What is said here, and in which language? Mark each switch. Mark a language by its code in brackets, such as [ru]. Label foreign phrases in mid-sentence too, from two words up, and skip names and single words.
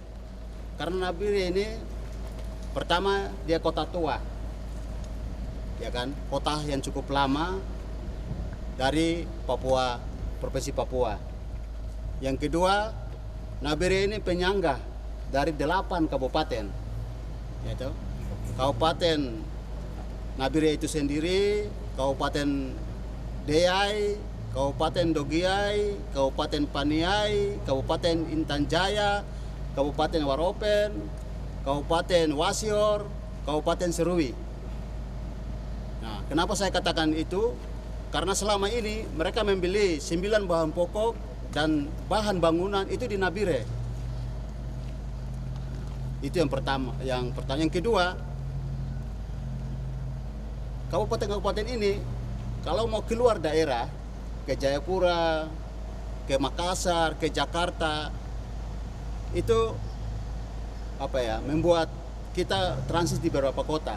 [id] Karena Nabire ini pertama dia kota tua, ya kan, kota yang cukup lama dari Papua, Provinsi Papua. Yang kedua, Nabire ini penyangga dari 8 kabupaten, yaitu Kabupaten Nabire itu sendiri, Kabupaten Deyai, Kabupaten Dogiai, Kabupaten Paniai, Kabupaten Intan Jaya, Kabupaten Waropen, Kabupaten Wasior, Kabupaten Serui. Nah, kenapa saya katakan itu? Karena selama ini mereka membeli 9 bahan pokok dan bahan bangunan itu di Nabire. Itu yang pertama. Yang kedua, kabupaten-kabupaten ini kalau mau keluar daerah ke Jayapura, ke Makassar, ke Jakarta, itu membuat kita transit di beberapa kota.